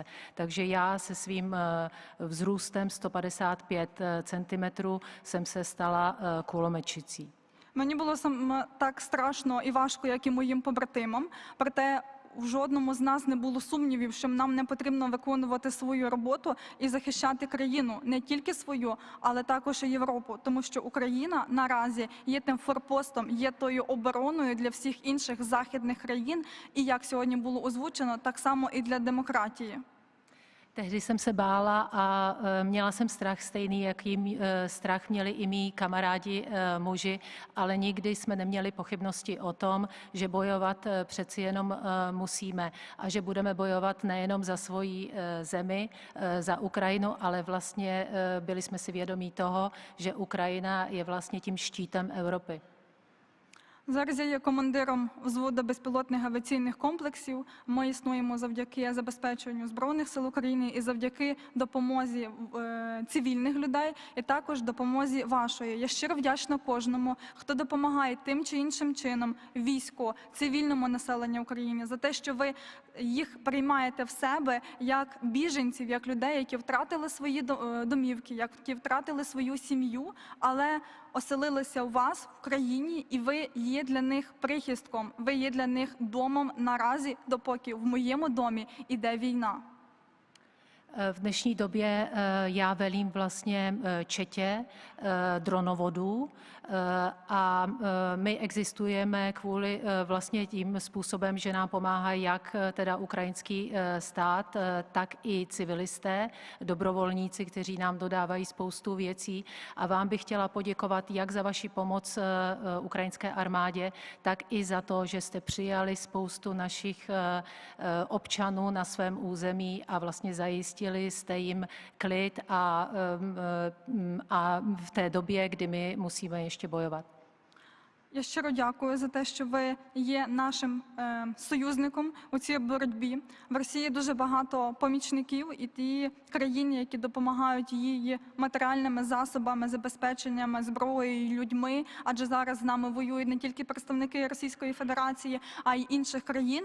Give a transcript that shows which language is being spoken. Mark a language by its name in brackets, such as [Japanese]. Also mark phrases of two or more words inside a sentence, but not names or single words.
[Czech] Takže já se svým vzrůstem 155 cm jsem se stala kulometčicí. [Ukrainian] Мені було так страшно і важко, як і моїм побратимам, проте в жодному з нас не було сумнівів, що нам не потрібно виконувати свою роботу і захищати країну, не тільки свою, але також і Європу, тому що Україна наразі є тим форпостом, є тою обороною для всіх інших західних країн, і як сьогодні було озвучено, так само і для демократії. [Czech] Tehdy jsem se bála a měla jsem strach stejný, jaký strach měli i mý kamarádi muži, ale nikdy jsme neměli pochybnosti o tom, že bojovat přeci jenom musíme a že budeme bojovat nejenom za svoji zemi, za Ukrajinu, ale vlastně byli jsme si vědomí toho, že Ukrajina je vlastně tím štítem Evropy. [Ukrainian] Зараз я є командиром взводу безпілотних авіаційних комплексів. Ми існуємо завдяки забезпеченню Збройних сил України і завдяки допомозі цивільних людей, і також допомозі вашої. Я щиро вдячна кожному, хто допомагає тим чи іншим чином війську, цивільному населенню України, за те, що ви їх приймаєте в себе як біженців, як людей, які втратили свої домівки, які втратили свою сім'ю, але оселилися у вас в країні, і ви є для них прихистком, ви є для них домом наразі, допоки в моєму домі іде війна. [Czech] V dnešní době já velím vlastně četě dronovodů a my existujeme kvůli vlastně tím způsobem, že nám pomáhá jak teda ukrajinský stát, tak i civilisté, dobrovolníci, kteří nám dodávají spoustu věcí. A vám bych chtěla poděkovat jak za vaši pomoc ukrajinské armádě, tak i za to, že jste přijali spoustu našich občanů na svém území a vlastně zajistili jste jim klid a v té době, kdy my musíme ještě bojovat. [Ukrainian] Я щиро дякую за те, що ви є нашим союзником у цій боротьбі. В Росії дуже багато помічників і ті країни, які допомагають їй матеріальними засобами, забезпеченнями, зброєю, людьми, адже зараз з нами воюють не тільки представники Російської Федерації, а й інших країн.